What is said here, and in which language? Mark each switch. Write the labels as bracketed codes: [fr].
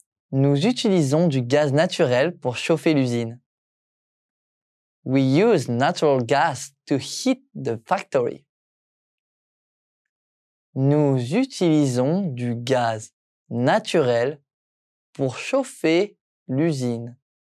[fr] Nous utilisons du gaz naturel pour chauffer l'usine. [en] We use natural gas to heat the factory. [fr] Nous utilisons du gaz naturel pour chauffer l'usine.